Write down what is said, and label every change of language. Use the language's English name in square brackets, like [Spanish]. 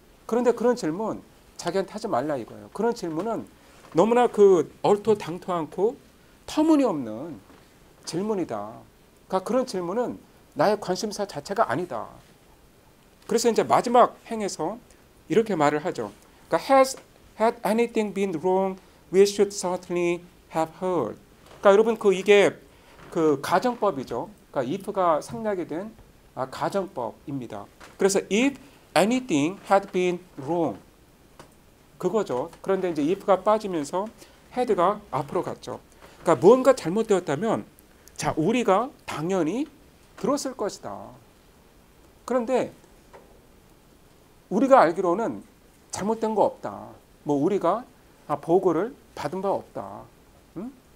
[Korean] 그런데 그런 질문 자기한테 하지 말라 이거예요. 그런 질문은 너무나 얼토당토 않고 터무니없는 질문이다. 그러니까 그런 질문은 나의 관심사 자체가 아니다. 그래서 이제 마지막 행에서 이렇게 말을 하죠. 그러니까 has [English] had anything been wrong, we should certainly have heard. [Korean] 그러니까 여러분 이게 그 가정법이죠. 그러니까 if가 생략이 된 가정법입니다. 그래서 [English] if anything had been wrong [Korean] 그거죠. 그런데 이제 if가 빠지면서 had가 앞으로 갔죠. 그러니까 무언가 잘못되었다면 자 우리가 당연히 들었을 것이다. 그런데 우리가 알기로는 잘못된 거 없다. 뭐 우리가 보고를 받은 바 없다. 응?